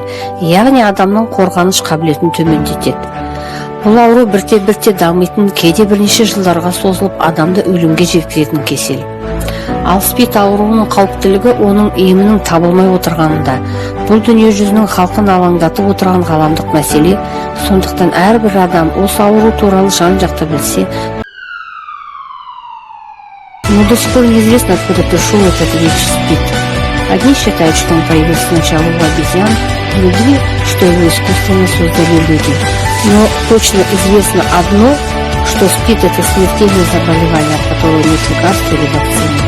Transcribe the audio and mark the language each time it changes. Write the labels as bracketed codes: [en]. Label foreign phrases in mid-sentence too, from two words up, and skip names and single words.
[kk] Яғни адамның қорғаныш қабілетін төмендетеді. Бұл ауру бірте-бірте дамитын, кейде бірнеше жылдарға созылып, адамды өлімге жеткізетін кесел. Ал СПИД ауруының қауіптілігі оның емінің табылмай отырғанында. Бұл дүние жүзінің халқын алаңдатып отырған ғаламдық мәселе. Сондықтан әрбір адам осы ауру туралы жан-жақты білсе. [ru] Но до сих пор неизвестно, откуда пришел этот ВИЧ СПИД. Одни считают, что он появился сначала у обезьян, другие, что его искусственно создали люди. Но точно известно одно, что СПИД – это смертельное заболевание, от которого нет лекарства или вакцины.